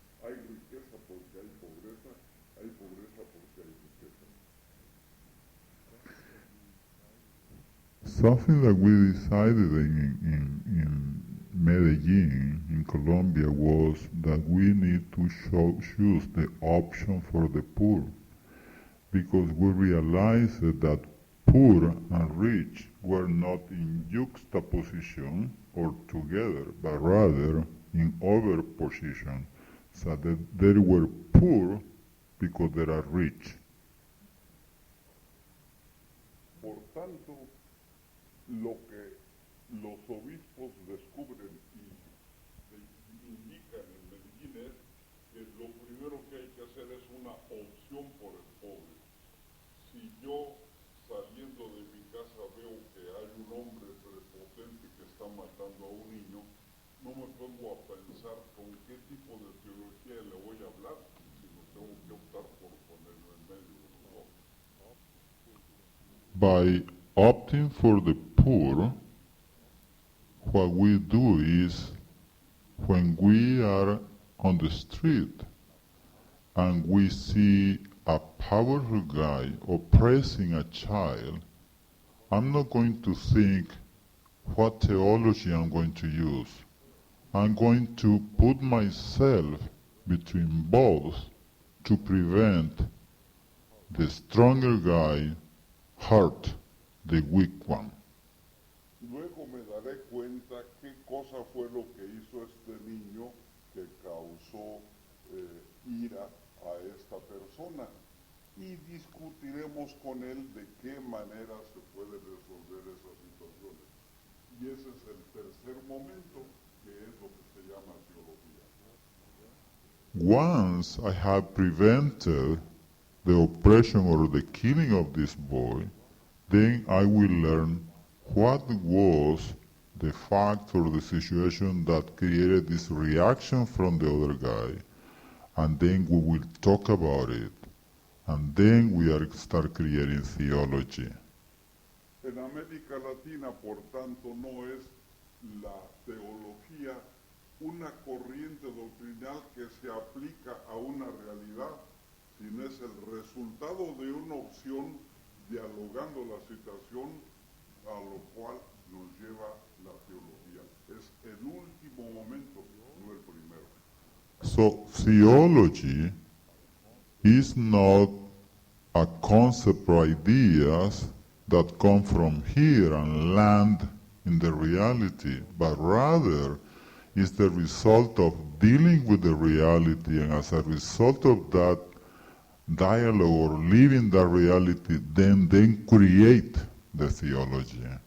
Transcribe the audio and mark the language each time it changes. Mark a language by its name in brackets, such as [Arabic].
[Spanish] Hay riqueza porque hay pobreza porque hay riqueza. [English] Something that we decided in Medellin, in Colombia, was that we need to choose the option for the poor, because we realized that poor and rich were not in juxtaposition or together, but rather in overposition, so that they were poor because they are rich. [Spanish] Por tanto, lo que los obispos descubren y indican en Medellín es que lo primero que hay que hacer es una opción por el pobre. Si yo, saliendo de mi casa, veo que hay un hombre prepotente que está matando a un niño, no me pongo a pensar con qué tipo de teología le voy a hablar, sino tengo que optar por ponerlo en medio de los dos. [English] By opting for the poor, what we do is, when we are on the street and we see a powerful guy oppressing a child, I'm not going to think what theology I'm going to use. I'm going to put myself between both to prevent the stronger guy hurt the weak one. [Spanish] Luego me daré cuenta qué cosa fue lo que hizo este niño que causó ira a esta persona y discutiremos con él de qué manera se puede resolver esas situaciones. Y ese es el tercer momento, que es lo que se llama teología. [English] Once I have prevented the oppression or the killing of this boy, then I will learn what was the fact or the situation that created this reaction from the other guy, and then we will talk about it, and then we start creating theology. [Spanish] En América Latina, por tanto, no es la teología una corriente doctrinal que se aplica a una realidad, sino es el resultado de una opción dialogando la situación a lo cual nos lleva la teología. Es el último momento, no el primero. [English] So theology is not a concept or ideas that come from here and land in the reality, but rather is the result of dealing with the reality, and as a result of that dialogue or living that reality, then create the theology.